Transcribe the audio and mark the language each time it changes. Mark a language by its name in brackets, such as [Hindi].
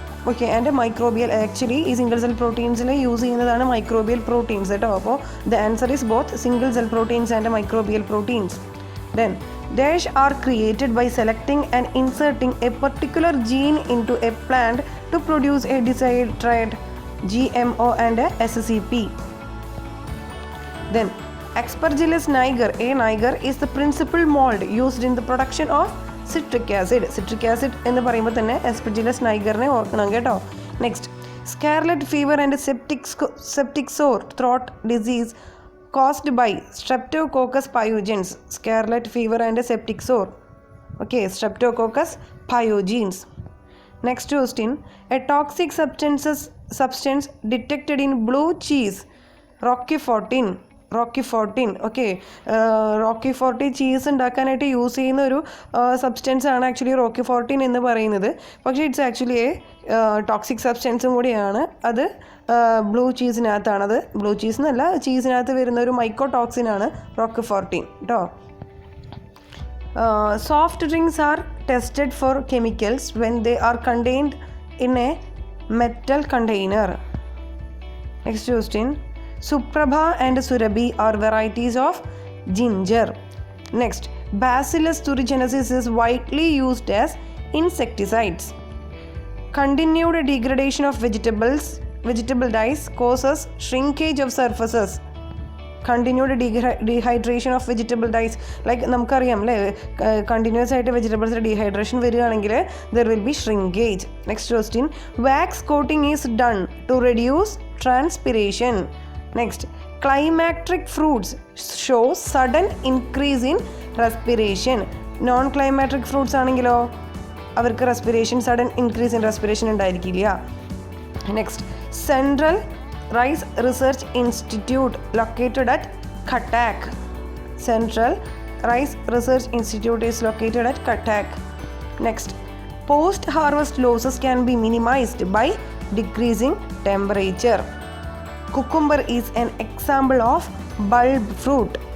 [English] Okay, and microbial, actually [Malayalam] ഈ single cell പ്രോട്ടീൻസിൽ use ചെയ്യുന്നതാണ് microbial proteins കേട്ടോ. [English] അപ്പോൾ the answer is both single cell proteins and microbial proteins. Then dash are created by selecting and inserting a particular gene into a plant to produce a desired trait, GMO and SCP. Then Aspergillus niger. A niger is the principal mold used in the production of citric acid. [Malayalam] Citric acid എന്ന് പറയുമ്പോൾ തന്നെ Aspergillus nigerനെ ഓർക്കണം കേട്ടോ. [English] Next, scarlet fever and septic sore throat disease caused by Streptococcus pyogenes. Scarlet fever and septic sore. Okay, Streptococcus pyogenes. Next question. A toxic substance detected in blue cheese, Rocky 14. [Malayalam] Okay, Rocky 40 cheese ഉണ്ടാക്കാനായിട്ട് use ചെയ്യുന്ന ഒരു substance ആണ് actually Rocky 14 എന്ന് പറയുന്നത്. പക്ഷേ [English] it's actually toxic [Malayalam] സബ്സ്റ്റൻസും കൂടിയാണ്. അത് blue ചീസിനകത്താണത്. Blue cheese എന്നല്ല, ചീസിനകത്ത് വരുന്ന ഒരു മൈക്കോടോക്സിനാണ് റോക്കി 14 കേട്ടോ. [English] Soft drinks are tested for chemicals when they are contained in a metal container. Next question. Suprabha and Surabhi are varieties of ginger. Next, Bacillus thuringiensis is widely used as insecticides. Continued degradation of vegetable dyes causes shrinkage of surfaces. continued dehydration of vegetable dyes. Like [Malayalam] നമുക്കറിയാം അല്ലേ, [English] Continuous ആയിട്ട് vegetables dehydration വരികയാണെങ്കിൽ there will be shrinkage. Next question, wax coating is done to reduce transpiration. Next, climacteric fruits show sudden increase in respiration. Non climacteric fruits ആണെങ്കിലോ അവർക്ക് respiration sudden increase in respiration ഉണ്ടായിരിക്കില്ല. Next, central rice research institute located at Cuttack. Central rice research institute is located at Cuttack. Next, post harvest losses can be minimised by decreasing temperature. Cucumber is an example of bulb fruit.